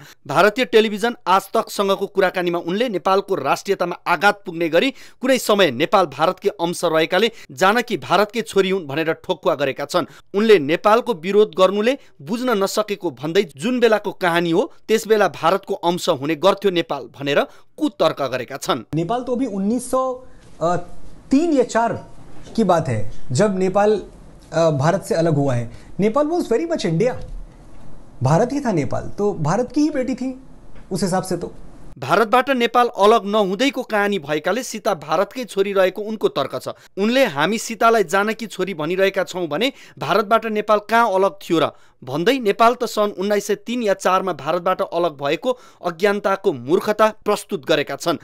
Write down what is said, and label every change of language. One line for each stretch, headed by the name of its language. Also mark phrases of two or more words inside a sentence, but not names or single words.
Nepali: भारतीय टेलिभिजन आज तकसँगको कुराकानीमा उनले नेपालको राष्ट्रियतामा आघात पुग्ने गरी कुनै समय नेपाल भारतकै अंश रहेकाले जानकी भारतकै छोरी हुन् भनेर ठोक्वा गरेका छन्। उनले नेपालको विरोध गर्नुले बुझ्न नसकेको भन्दै जुन बेलाको कहानी हो त्यस बेला भारतको अंश हुने गर्थ्यो नेपाल भनेर कुतर्क गरेका छन्।
Hindi: नेपाल तो अभी 1903 या 4 की बात है जब नेपाल भारत से अलग हुआ है।
English: Nepal was very much India,
Hindi: भारत ही था नेपाल, तो भारत की ही बेटी थी उस हिसाब से। तो
Nepali: भारतबाट नेपाल अलग नहुँदैको कहानी भएकाले सीता भारतकै छोरी रहेको उनको तर्क छ। उनले हामी सीतालाई जानकी छोरी भनिरहेका छौँ भने भारतबाट नेपाल कहाँ अलग थियो र भन्दै नेपाल त सन् 1903 या 4 मा भारतबाट अलग भएको अज्ञानताको मूर्खता प्रस्तुत गरेका छन्।